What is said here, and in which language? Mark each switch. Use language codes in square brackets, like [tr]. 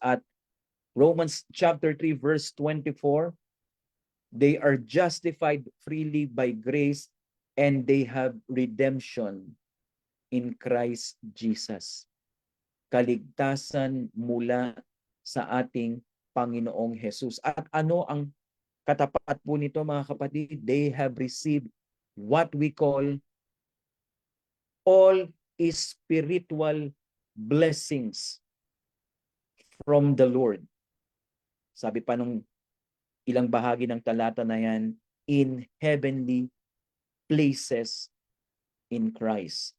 [en] At Romans chapter 3 verse 24, they are justified freely by grace and they have redemption in Christ Jesus. [tl] Kaligtasan mula sa ating Panginoong Jesus. At ano ang katapat po nito mga kapatid? [en] They have received what we call all spiritual blessings from the Lord. [tl] Sabi pa nung ilang bahagi ng talata na yan, [en] in heavenly places in Christ.